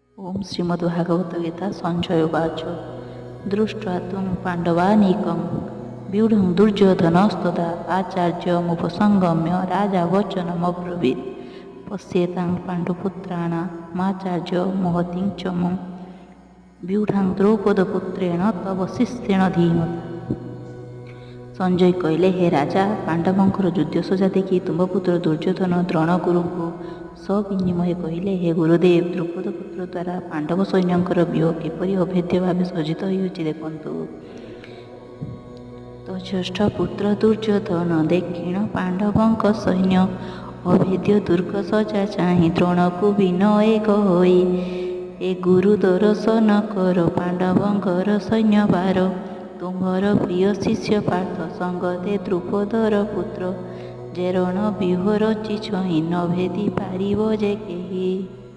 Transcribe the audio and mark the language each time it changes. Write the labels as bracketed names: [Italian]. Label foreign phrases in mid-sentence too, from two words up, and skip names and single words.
[Sanskrit] ओम श्रीमद्भागवत गीता संजय उवाच दृष्ट्वा त्वं पाण्डवानीकं व्यूढं दुर्योधनस्तदा आचार्यमुपसंगम्य राजा वचनमब्रवीत् पश्येतां पाण्डुपुत्राणामाचार्य महतीं च मम व्यूढां द्रौपदपुत्रेण तव शिष्येण धीमता। [Odia] ସଞ୍ଜୟ କହିଲେ, ହେ ରାଜା, ପାଣ୍ଡବଙ୍କର ଯୁଦ୍ଧ ସଜା ଦେଖି ତୁମ ପୁତ୍ର ଦୁର୍ଯ୍ୟୋଧନ ଦ୍ରୋଣଗୁରୁ କୁ ସବିନିମୟ କହିଲେ, ହେ ଗୁରୁଦେବ, ଦ୍ରୁପଦପୁତ୍ର ଦ୍ୱାରା ପାଣ୍ଡବ ସୈନ୍ୟଙ୍କର ବ୍ୟୂହ କିପରି ଅଭେଦ୍ୟ ଭାବ ସଜ୍ଜିତ ହୋଇଛି ଦେଖନ୍ତୁ। ତୋ ଜ୍ୟେଷ୍ଠ ପୁତ୍ର ଦୁର୍ଯ୍ୟୋଧନ ଦକ୍ଷିଣ ପାଣ୍ଡବଙ୍କ ସୈନ୍ୟ ଅଭେଦ୍ୟ ଦୁର୍ଗ ସଜା ଚାହିଁ ଦ୍ରୋଣ କୁ ବିନୟ କହି, ହେ ଗୁରୁ ଦର୍ଶନ କର ପାଣ୍ଡବଙ୍କର ସୈନ୍ୟ ବାର। ତୁମ୍ହାର ପ୍ରିୟ ଶିଷ୍ୟ ପାର୍ଥ ସଙ୍ଗତେ ଦ୍ରୁପଦର ପୁତ୍ର ଯେ ରଣ ବ୍ୟୂହ ରଚିଛହି ନ ଭେଦି ପାରିବ ଯେ କେହି।